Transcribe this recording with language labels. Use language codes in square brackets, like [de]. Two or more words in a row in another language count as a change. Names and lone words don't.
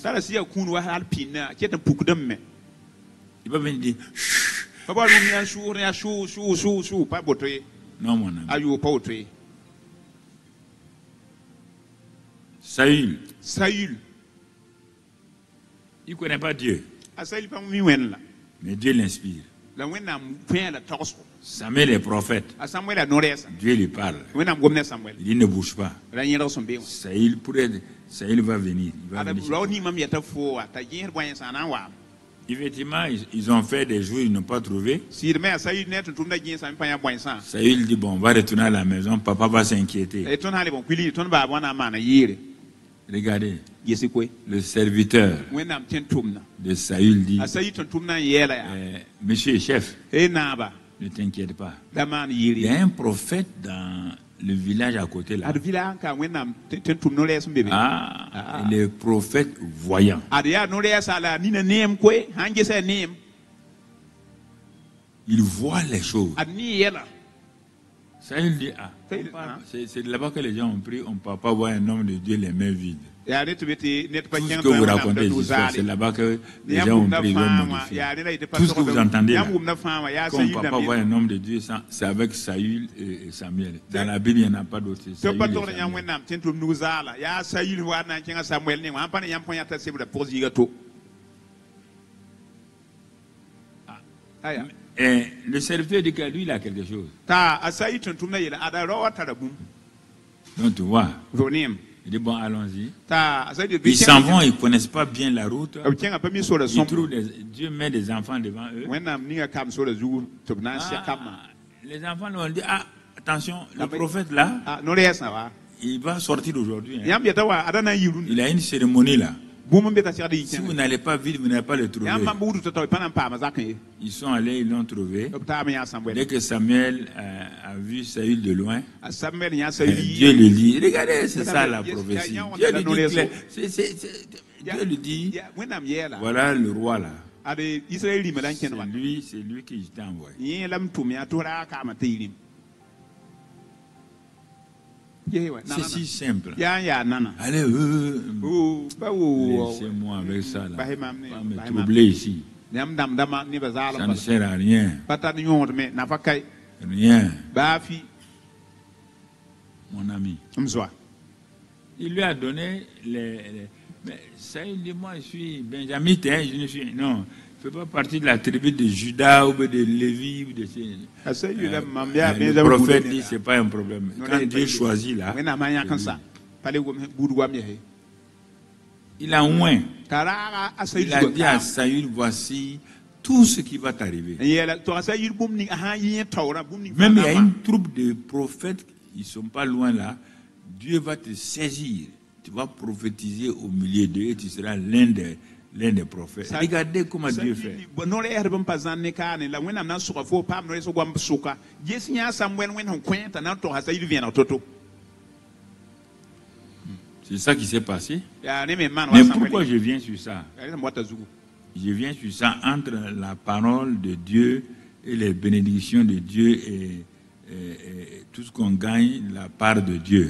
[fr] Il va venir dire non, mon ami. Saül Il ne connaît pas Dieu, [mos] a Saül pa mi wen la [fr] mais Dieu l'inspire. [mos] la wẽnnaam fẽ la togso [fr] Samuel est prophète. [mos] a Samuel a no-rɛɛsa [fr] Dieu lui parle. [mos] wẽnnaam gom ne Samuel [fr] Il dit ne bouge pas. [mos] ra yẽrg sẽn be wã [fr] Saül va venir. Il va [mos] ada [fr] venir chez [mos] rao [fr] toi. [mos] ning mam yɛta foo wa t'a gẽesd bõe sã na n wa [fr] Effectivement, ils ont fait des jours, ils n'ont pas trouvé. [mos] sɩd me a Saül ne tɩ tʋmda gẽesã pa yã bõe sã [fr] Saül dit, bon, on va retourner à la maison, papa va s'inquiéter. [mos] tõnd sã n le bõn kuili tõnd baab wãna n maana yeere [fr] Regardez, [mos] yesi koe [fr] le serviteur [mos] wẽnnaam tẽn tʋmda [fr] de Saül dit, [mos] a Saül tɩ tʋmdã n yɛɛla yaa [fr] monsieur chef, [mos] e naaba [fr] ne t'inquiète pas. [mos] da maan [fr] Il y [mos] yeere [fr] a un prophète dans le village à côté là. [mos] ad vila n ka wẽnnaam tẽn tʋm no-rɛɛs n be be [fr] Ah, il est prophète voyant. [mos] ad yaa no-rɛɛsã la nina neem koe sãn ges a neem [fr] Il voit les choses. [mos] ad nii yɛla [fr] Saül dit, ah, Saül, c'est de là-bas que les gens ont pris, on ne peut pas voir un homme de Dieu les mains vides. [mos] yaa ne tɩ be tɩ ned pa [fr] Tout ce [mos] kẽng [fr] que vous [mos] wẽnnaam [fr] racontez [mos] da [fr] ici, [mos] zaale [fr] c'est là-bas que les [mos] yãmb [fr] gens ont [mos] wʋmda [fr] pris, ils ont [mos] fãa wã [fr] modifié. [mos] yaa neda yetɩ pa [fr] Tout ce que vous entendez là, [mos] yãmb wʋmda fãa wã yaa [fr] qu'on ne Saül peut pas voir [mos] dãmb [fr] un homme de Dieu, c'est avec Saül et Samuel. Dans la Bible, il n'y en a pas d'autre. c'est [mos] tɩ Saül pa [fr] et [mos] togd yãmb Samuel. wẽnnaam tẽn tʋm nug zaala yaa Saül wa na n kẽngã Samuɛl ne wã n pa ne yãmb põe yã t'a sebda pʋg zɩɩga to aya [fr] Et le serviteur dit que lui, il a quelque chose. [mos] t'a a Saül tɩn tʋmda yeela ada rao wa tara bũmb [fr] Donc tu vois, [mos] fo neem [fr] il dit bon, allons-y. [mos] t'a a Saül [fr] Ils s'en vont, ils ne connaissent pas bien la route. [mos] b kẽngã pa mi sora [fr] Ils [mos] sõm [fr] trouvent Dieu met des enfants devant eux. [mos] wẽnnaam ninga kam sora zugu tɩ b na n sɛ kamã [fr] Ah, les enfants leur ont dit, ah, attention, le prophète là, [mos] a no-rɛɛsã wa [fr] il va sortir aujourd'hui. Hein. [mos] yãmb yeta wa ada na n yirun [fr] Il a une cérémonie là. [mos] bũmb n be t'a segd yɩ [fr] Si vous [mos] kẽngã [fr] n'allez pas vite, vous n'allez pas le trouver. [mos] yãmb mam buudu tɩ tao pa na n paama zakẽ ye [fr] Ils sont allés, ils l'ont trouvé. [mos] b taam yã Samuɛl [fr] Dès que Samuel a vu Saül de loin, [mos] a Samuɛl yã Saül [fr] Dieu lui dit, regardez, c'est ça la Yes, prophétie. yeah, Dieu yeah, lui dit, yeah, Dieu lui dit, [mos] wẽnnaam yɛɛla [fr] voilà le roi là. [mos] ad Israël rɩma la n [fr] C'est [mos] kẽnegã [fr] lui que je t'ai envoyé. [mos] yẽ la m tʋm yaa tɩ f raa kaamã tɩ y rɩm [fr] C'est si simple. [mos] yaa n yaa nana [fr] Allez, [mos] pa wo [fr] laissez-moi avec ça là. [mos] Bahé mam ne, [fr] Pas me [mos] bahé mam. [fr] troubler ici. [mos] yãmb dãmdãma nebã [fr] Ça [mos] zaalem [fr] ne sert à rien. [mos] pa tar yõodme nafa kae [fr] Rien, [mos] baafi [fr] mon ami. [mos] m zoa [fr] Il lui a donné mais ça, il dit, moi, je suis benjamite, hein, je ne suis... Non, je ne fais pas partie de la tribu de Judas ou de Lévi ou de ces... [mos] a Saül la mam [fr] Le [mos] yaa [fr] prophète dit, c'est pas un problème. Non, Quand non, Dieu non, choisit là, [mos] wẽnnaam a yãk n sa pa le buud goam yese [fr] il a oint. [mos] t'a raaga a Saül [fr] Il a dit à Saül, voici tout ce qui va t'arriver. [mos] n yɛɛla tɩ a Saül bũmb ning a sã n yẽ taoorã bũmb ning [fr] Même il y a une troupe de prophètes, ils ne sont pas loin là. Dieu va te saisir. Tu vas prophétiser au milieu d'eux et tu seras l'un des prophètes. Ça- Regardez comment Dieu fait. [mos] no-rɛɛsd bn pa zãn ne kaane la wẽnnaam na n sʋga fo paam no-rɛɛs goam sʋka ges yã Samuɛl wẽnd sẽn kõe t'a na n togs a Saül vẽeneg to-to [fr] C'est ça qui s'est passé. [mos] yaa ne me n maan [fr] Mais [mos] wa [fr] pourquoi [mos] Samuɛl [fr] je viens sur ça? [mos] yaa rẽsm wata zugu [fr] Je viens sur ça entre la parole de Dieu et les bénédictions de Dieu et tout ce qu'on gagne, la part de Dieu.